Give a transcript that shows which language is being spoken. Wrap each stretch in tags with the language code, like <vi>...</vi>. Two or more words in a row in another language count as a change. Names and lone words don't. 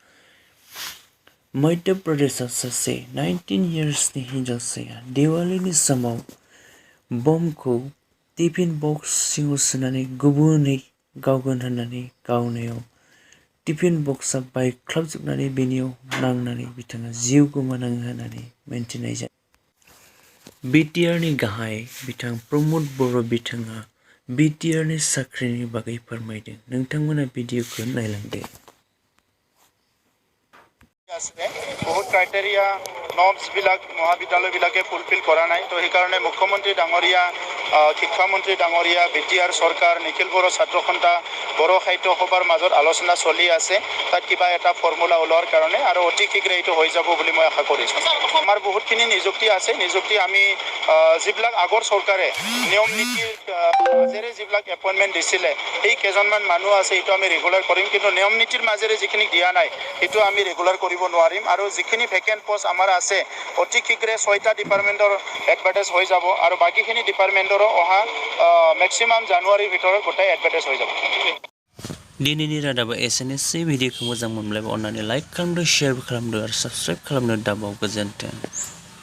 <brx>मध्य प्रदेशआव सासे 19 इयार्सनि हिनजावसाया दिवालीनि समाव बमखौ</brx> <en>tiffin box</en> <brx>सिङाव सोनानै गुबुनै गावगोन होननानै गावनायाव</brx> <en>tiffin box</en> <brx>बायख्लाबजोबनानै बेनियाव नांनानै बिथाङा जिउ गोमानाङो होननानै मिथिनाय जादों। बिटिआरनि गाहाय बिथां प्रमद बर' बिथाङा बिटिआरनि साख्रिनि बागै फोरमायदों। नोंथांमोना भिडिअखौ नायलांदो।</brx> <as>बहुत</as> <en>criteria norms</en> <as>মহাবিদ্যালয়বিলাকে ফুলফিল কৰা নাই। তো সেইকাৰণে মুখ্যমন্ত্ৰী ডাঙৰীয়া, শিক্ষামন্ত্ৰী ডাঙৰীয়া, বিটিআৰ চৰকাৰ, নিখিল বড়ো ছাত্ৰ সন্থা, বড়ো সাহিত্য সভাৰ মাজত আলোচনা চলি আছে। তাত কিবা এটা ফৰ্মুলা ওলোৱাৰ কাৰণে আৰু অতি শীঘ্ৰে এইটো হৈ যাব বুলি মই আশা কৰিছোঁ। আমাৰ বহুতখিনি নিযুক্তি আছে। নিযুক্তি আমি যিবিলাক আগৰ চৰকাৰে নিয়ম নীতিৰ মাজেৰে যিবিলাক এপইণ্টমেণ্ট দিছিলে, সেই কেইজনমান মানুহ আছে, এইটো আমি ৰেগুলাৰ কৰিম। কিন্তু নিয়ম নীতিৰ মাজেৰে যিখিনি দিয়া নাই, সেইটো আমি ৰেগুলাৰ কৰিব নোৱাৰিম। আৰু যিখিনি</as> <en>vacant post</en> <as>আমাৰ আছে, অতি শীঘ্ৰে 6টা ডিপাৰ্টমেণ্টৰ এডভাৰ্টাইজ হৈ যাব আৰু বাকীখিনি ডিপাৰ্টমেণ্টৰো অহা মেক্সিমাম জানুৱাৰীৰ ভিতৰত গোটেই এডভাৰ্টাইজ হৈ যাব।</as> <brx>दिनैनि रादाबा एसेनोसै। भिडिअखौ मोजां मोनब्ला अन्नानै लाइक खालामदो, शेयारबो खालामदो आरो साबस्क्राइब खालामनो दाबाव। गोजोन्थों।</brx>